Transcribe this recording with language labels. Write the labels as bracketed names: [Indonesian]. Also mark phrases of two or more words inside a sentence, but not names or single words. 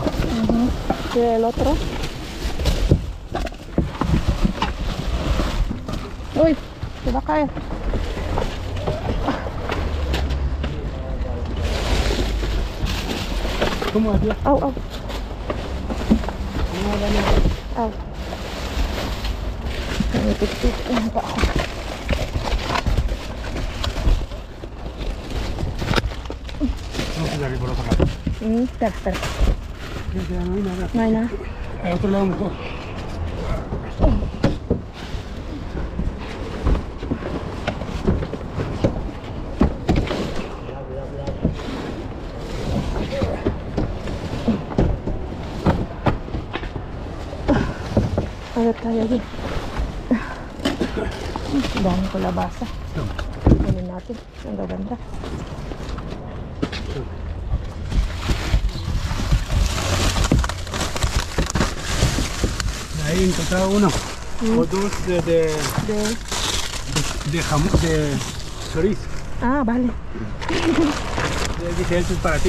[Spanish] ¿Y el otro? Uy, se va a caer. ¿Cómo hacía? Au. No, dale. [Filipino] Au. Nanitik-tik lang pa ako. [Spanish] Vamos a ir por otra parte. Espera. Ya no hay nada. No hay nada. Al otro lado mejor. A ver, tayo allí. [Filipino] Dami ko labasa. Kunin natin. Ang gaganda. [Spanish] Ahí encontrado uno. O dos de jamón, de chorizo. Ah, vale. Dije, esto es para ti.